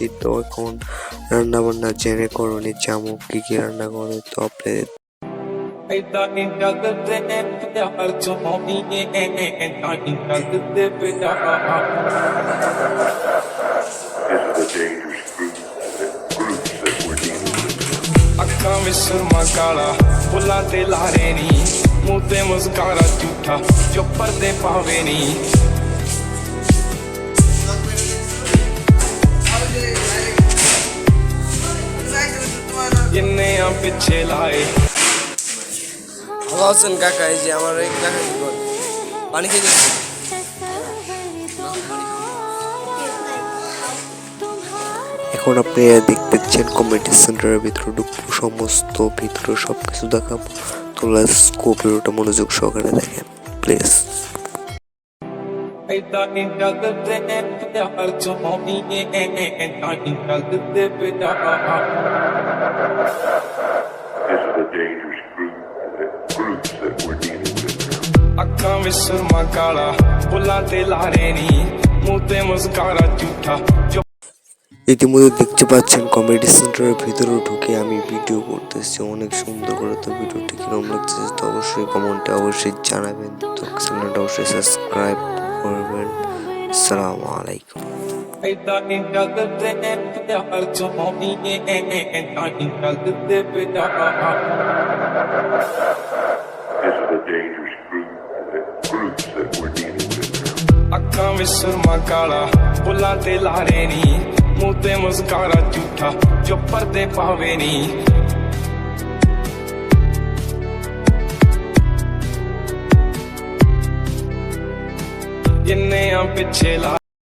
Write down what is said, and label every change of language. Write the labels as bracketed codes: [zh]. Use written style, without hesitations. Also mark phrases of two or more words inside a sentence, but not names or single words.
[bn] তো এখন রান্না বান্না জেনে করণে জামু কি কি রান্না করে। তো আপনাদের [pa] ਅੱਖਾਂ ਵਿੱਚ ਸੁਰਮਾ ਕਾਲਾ, ਫੁੱਲਾਂ ਤੇ ਲਾਰੇ ਨੀ, ਮੂੰਹ ਤੇ ਮੁਸਕਾਰਾ ਝੂਠਾ, ਜੋ ਪਰਦੇ ਪਾਵੇ ਨੀ। ਜਿੰਨੇ ਆ ਪਿੱਛੇ ਲਾਏ। [bn] ভালো আছেন কাকা? এই যে আমার এই কাকা কি করে? পানি খেয়ে যাচ্ছে। এখন আপনারা দেখতেছেন কমেডি সেন্টারের ভিতরে ঢুকবো, সমস্ত ভিতরে সবকিছু দেখাবো। তো [en] let's go, [bn] ভিডিওটা মনোযোগ সহকারে দেখেন প্লিজ। [pa] ਏਦਾਂ ਨਹੀਂ ਜਗਦੇ ਪਿਆਰ ਚ ਹੋਣੀ ਏਦਾਂ ਨਹੀਂ ਜਗਦੇ ਪਿਆਰ। [en] This is a dangerous groups that we're dealing with. [pa] ਅੱਖਾਂ ਵਿੱਚ ਸੁਰਮਾ ਕਾਲਾ, ਫੁੱਲਾਂ ਤੇ ਲਾਰੇ ਨੀ, ਮੂੰਹ ਤੇ ਮੁਸਕਾਰਾ ਝੂਠਾ, ਜੋ [bn] ইতিমধ্যে দেখতে পাচ্ছেন কমেডি সেন্টারের ভিতরে ঢুকে আমি ভিডিও করতেছি অনেক সুন্দর করে। তো ভিডিওটি কিরকম লাগছে তো অবশ্যই কমেন্টে অবশ্যই জানাবেন। তো চ্যানেলটা অবশ্যই সাবস্ক্রাইব করবেন। আসসালামু আলাইকুম। [pa] ਏਦਾਂ ਨਹੀਂ ਜਗਦੇ ਪਿਆਰ ਚ ਹੋਣੀ ਏਦਾਂ ਨਹੀਂ ਜਗਦੇ ਪਿਆਰ। [en] This is a dangerous groups that we're dealing with. [pa] ਅੱਖਾਂ ਵਿੱਚ ਸੁਰਮਾ ਕਾਲਾ, ਫੁੱਲਾਂ ਤੇ ਲਾਰੇ ਨੀ, ਮੂੰਹ ਤੇ ਮੁਸਕਾਰਾ ਝੂਠਾ, ਜੋ ਪਰਦੇ ਪਾਵੇ ਨੀ। ਜਿੰਨੇ ਆ ਪਿੱਛੇ ਲਾ